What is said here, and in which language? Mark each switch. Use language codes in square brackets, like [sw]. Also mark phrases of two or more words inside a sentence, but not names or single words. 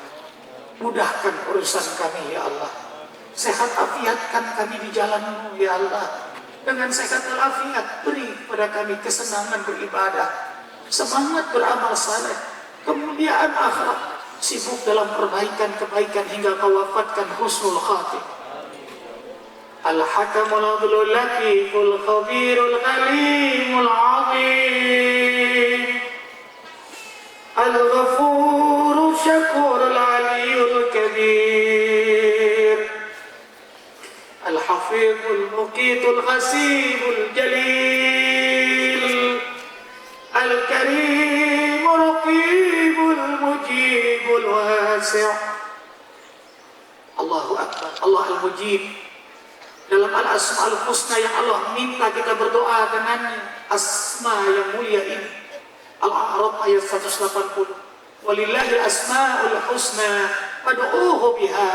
[id] Mudahkan urusan kami [ar] يا الله. [id] Sehat afiatkan kami di jalan-Mu [ar] يا الله. [id] Dengan sehat walafiat beri kepada kami kesenangan beribadah, semangat beramal saleh, kemuliaan akhirat, sibuk dalam perbaikan-kebaikan hingga Kau wafatkan [ar] حسن الخاتمة. الحكم العدل اللطيف الخبير الحليم العظيم، الغفور الشكور العلي الكبير، الحفيظ المقيت الحسيب الجليل، الكريم الرقيب المجيب الواسع'. الله أكبر. الله المجيب. [id] Dalam Al-Asma'ul Husna yang Allah minta kita berdoa dengannya, asma yang mulia ini. Al-A'raf ayat 180. [ar] ولله الأسماء الحسنى فادعوه بها.